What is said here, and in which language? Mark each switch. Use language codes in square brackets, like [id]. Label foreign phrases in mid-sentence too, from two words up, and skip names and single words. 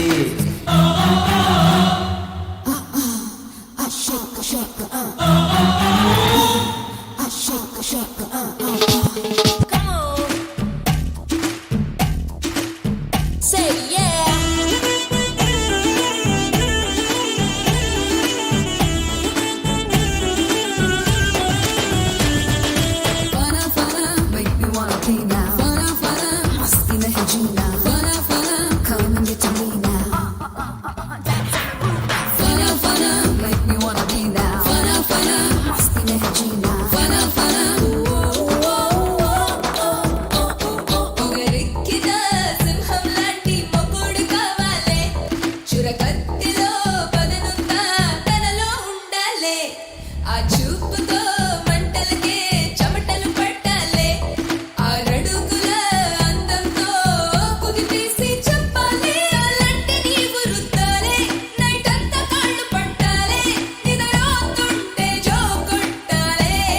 [en] Say yeah. Fana fana, make me wanna be now. [hi] फना फना, मस्ती नहीं जीना. Fana fana, [en] come and get to me now. Fana fana, make me wanna be now. [hi] फना फना, मस्ती नहीं जीना. Fana fana, [te] పొగరెక్కిన సింహం లాంటి మొగుడు కావాలే చురకత్తిలో పదనుందా తనలో ఉండాలే ఆ చూపుతో మంటలకే చెమటలు పట్టాలే ఆ రడుగుల అందంతో కుదిపేసి చెప్పాలే అలాంటి నీవు రుద్దాలే నైట్ అంతా కాళ్ళు పట్టాలే నిద్రపోతుంటే జో కొట్టాలే